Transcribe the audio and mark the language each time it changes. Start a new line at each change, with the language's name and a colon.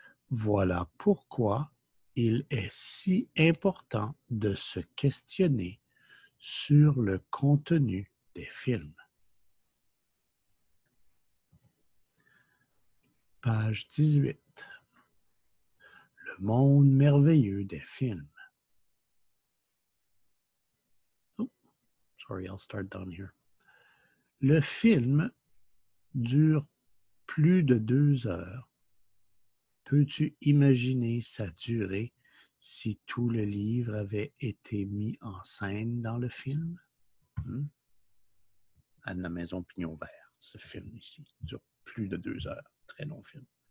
French: Voilà pourquoi il est si important de se questionner sur le contenu des films. Page 18. Le monde merveilleux des films.
English: Oh, sorry, I'll start down here.
French: Le film dure plus de 2 heures. Peux-tu imaginer sa durée si tout le livre avait été mis en scène dans le film? Anne la Maison Pignon Vert, ce film ici, dure plus de 2 heures. Très long film.